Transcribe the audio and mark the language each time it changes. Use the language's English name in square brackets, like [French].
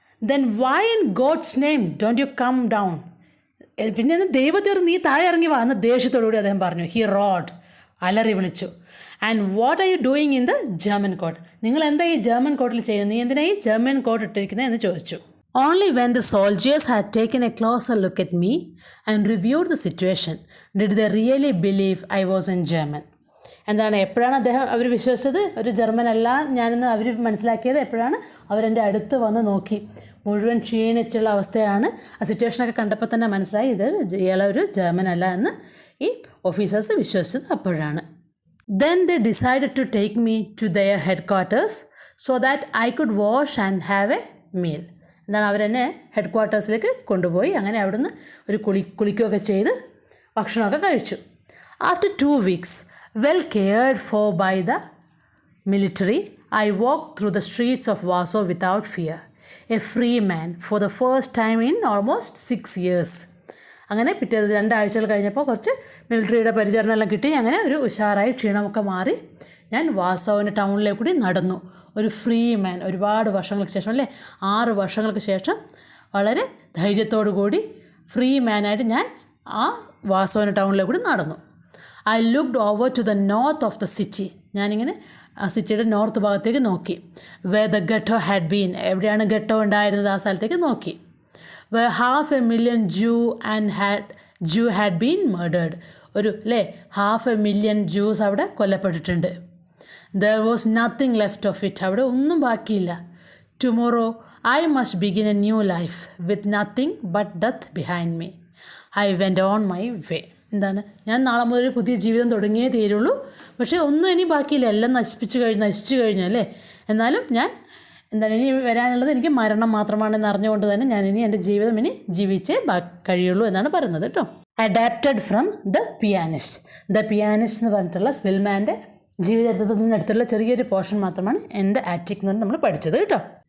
[English] Then why in god's name don't you come down. [Malayalam] പിന്നെ ദൈവത്തെ നീ താഴെ ഇറങ്ങി വാ എന്ന് ദേഷ്യത്തോടുകൂടി അദ്ദേഹം പറഞ്ഞു. [English] he roared, [Malayalam] അലറി വിളിച്ചു. [English] And what are you doing in the German coat. [Malayalam] നിങ്ങൾ എന്താ ഈ ജർമ്മൻ കോട്ടിൽ ചെയ്യുന്നത്, നീ എന്തിനാ ഈ ജർമ്മൻ കോട്ട് ഇട്ടിരിക്കുന്നത് എന്ന് ചോദിച്ചു. [English] Only when the soldiers had taken a closer look at me and reviewed the situation did they really believe I was in German. [Malayalam] എപ്പോഴാണ് അവർ വിശ്വസിച്ചത് ഒരു ജർമ്മൻ അല്ല ഞാനെന്ന് അവർ മനസ്സിലാക്കിയത് എപ്പോഴാണ് അവരെൻ്റെ അടുത്ത് വന്ന് നോക്കി. മുഴുവൻ ക്ഷീണിച്ചുള്ള അവസ്ഥയാണ്. ആ സിറ്റുവേഷനൊക്കെ കണ്ടപ്പോൾ തന്നെ മനസ്സിലായി ഇയാളെ ഒരു ജർമ്മൻ അല്ല എന്ന് ഈ ഓഫീസേഴ്സ് വിശ്വസിച്ചത് അപ്പോഴാണ്. [English] Then they decided to take me to their headquarters so that I could wash and have a meal. [Malayalam] അവരെന്നെ ഹെഡ് ക്വാർട്ടേഴ്സിലേക്ക് കൊണ്ടുപോയി. അങ്ങനെ അവിടുന്ന് ഒരു കുളിക്കുകയൊക്കെ ചെയ്ത് ഭക്ഷണമൊക്കെ കഴിച്ചു. [English] After 2 weeks, well cared for by the military, I walk through the streets of Warsaw without fear, a free man for the first time in almost 6 years. [Malayalam] അങ്ങനെ പിറ്റേ 2 ആഴ്ചകൾ കഴിഞ്ഞപ്പോൾ കുറച്ച് മിലിറ്ററിയുടെ പരിചരണം എല്ലാം കിട്ടി. അങ്ങനെ ഒരു ഉഷാറായി ക്ഷീണമൊക്കെ മാറി ഞാൻ വാസോവിൻ്റെ ടൗണിലേക്ക് കൂടി നടന്നു. ഒരു ഫ്രീ മാൻ, ഒരുപാട് വർഷങ്ങൾക്ക് ശേഷം അല്ലേ, 6 വർഷങ്ങൾക്ക് ശേഷം വളരെ ധൈര്യത്തോടു കൂടി ഫ്രീ മാനായിട്ട് ഞാൻ ആ വാസോവിൻ്റെ ടൗണിലേക്ക് കൂടി നടന്നു. [English] I looked over to the north of the city. [Malayalam] ഞാനിങ്ങനെ ആ സിറ്റിയുടെ നോർത്ത് ഭാഗത്തേക്ക് നോക്കി. [English] where the ghetto had been, [Malayalam] എവിടെയാണ് ഗട്ടോ ഉണ്ടായിരുന്നത് ആ സ്ഥലത്തേക്ക് നോക്കി. [English] Where 500,000 Jew had been murdered. [Malayalam] ഒരു 500,000 Jews അവിടെ കൊല്ലപ്പെട്ടിട്ടുണ്ട്. [English] There was nothing left of it. [Malayalam] അവിടെ ഒന്നും ബാക്കിയില്ല. [English] Tomorrow I must begin a new life with nothing but death behind me. I went on my way. [Malayalam] ഞാൻ നാളെ മുതൽ പുതിയ ജീവിതം തുടങ്ങിയേ തീരുള്ളൂ. പക്ഷേ ഒന്നും ഇനി ബാക്കിയില്ല, എല്ലാം നശിച്ചു കഴിഞ്ഞു അല്ലേ. എന്നാലും ഞാൻ ഇനി വരാനുള്ളത് എനിക്ക് മരണം മാത്രമാണെന്ന് അറിഞ്ഞുകൊണ്ട് തന്നെ ഞാൻ എൻ്റെ ജീവിതം ജീവിച്ചേ കഴിയുള്ളൂ എന്നാണ് പറയുന്നത് കേട്ടോ. [English] Adapted from the pianist. [Malayalam] The pianist എന്ന് പറഞ്ഞിട്ടുള്ള സ്പിൽമാൻ്റെ ജീവിതത്തിൽ നിന്നെടുത്തുള്ള ചെറിയൊരു പോർഷൻ മാത്രമാണ് എൻ്റെ ആറ്റിക് എന്ന് നമ്മൾ പഠിച്ചത് കേട്ടോ.